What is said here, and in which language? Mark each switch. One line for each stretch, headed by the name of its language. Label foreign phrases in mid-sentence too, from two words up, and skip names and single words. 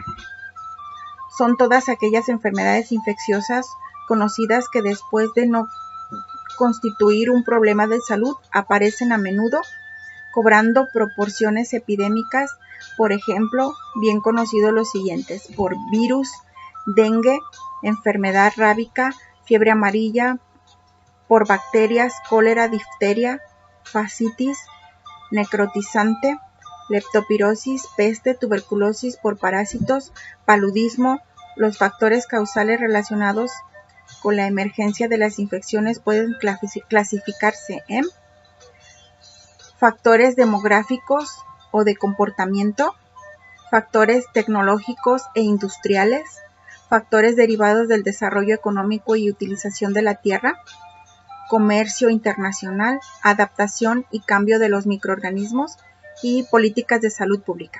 Spanish: Son todas aquellas enfermedades infecciosas conocidas que después de no constituir un problema de salud aparecen a menudo, cobrando proporciones epidémicas. Por ejemplo, bien conocidos los siguientes: por virus, dengue, enfermedad rábica, fiebre amarilla, por bacterias, cólera, difteria, fascitis, necrotizante, leptospirosis, peste, tuberculosis por parásitos, paludismo. Los factores causales relacionados con la emergencia de las infecciones pueden clasificarse en factores demográficos o de comportamiento, factores tecnológicos e industriales, factores derivados del desarrollo económico y utilización de la tierra, comercio internacional, adaptación y cambio de los microorganismos y políticas de salud pública.